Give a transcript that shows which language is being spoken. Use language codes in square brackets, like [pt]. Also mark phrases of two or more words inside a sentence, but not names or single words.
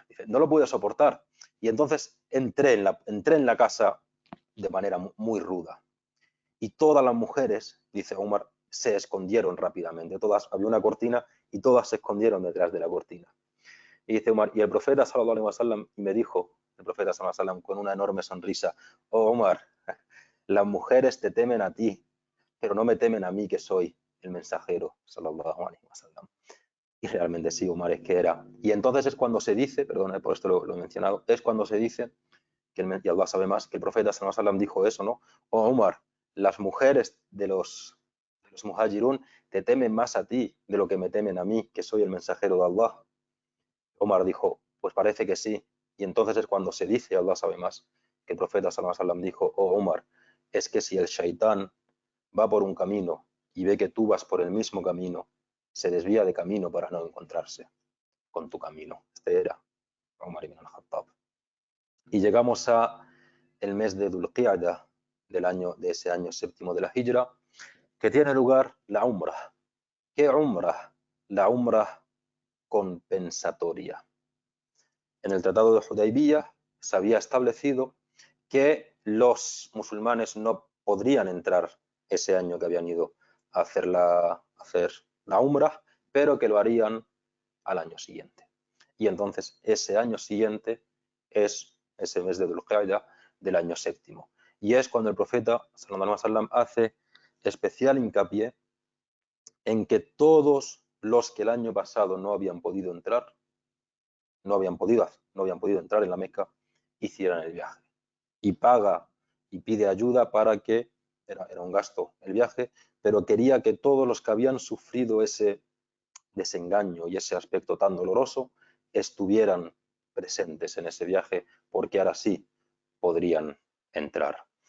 [es] Dice, no lo pude soportar. Y entonces entré en la casa de manera muy ruda. Y todas las mujeres, dice Omar, se escondieron rápidamente. Había una cortina y todas se escondieron detrás de la cortina. Y dice Omar, y el profeta [ar] صلى الله عليه وسلم [es] me dijo, el profeta [ar] صلى الله عليه وسلم [es] con una enorme sonrisa, oh Omar, las mujeres te temen a ti, pero no me temen a mí que soy el mensajero [ar] صلى الله عليه وسلم. [es] Y realmente sí, Omar, es que era. Y entonces es cuando se dice, perdona, por esto lo he mencionado, es cuando se dice, y Allah sabe más, que el profeta [ar] صلى الله عليه وسلم [es] dijo eso, ¿no? Oh Omar, las mujeres de los muhajirun te temen más a ti de lo que me temen a mí, que soy el mensajero de Allah. Omar dijo, pues parece que sí. Y entonces es cuando se dice, Allah sabe más, que el profeta [ar] صلى الله عليه وسلم [es] dijo, oh Omar, es que si el shaitán va por un camino y ve que tú vas por el mismo camino, se desvía de camino para no encontrarse con tu camino. Este era Omar ibn al-Khattab. Y llegamos a el mes de Dhul Qi'dah de ese año séptimo de la Hijra, que tiene lugar la Umrah. ¿Qué Umrah? La Umrah compensatoria. En el Tratado de Hudaybiyah se había establecido que los musulmanes no podrían entrar ese año que habían ido a hacer la Umrah, pero que lo harían al año siguiente. Y entonces ese año siguiente es ese mes de Dhul Qi'dah del año séptimo. Y es cuando el profeta [ar] صلى الله عليه وسلم [es] hace especial hincapié en que todos los que el año pasado no habían podido entrar, no habían podido entrar en la Meca, hicieran el viaje. Y paga y pide ayuda para que, era un gasto el viaje, pero quería que todos los que habían sufrido ese desengaño y ese aspecto tan doloroso estuvieran presentes en ese viaje, porque ahora sí podrían entrar.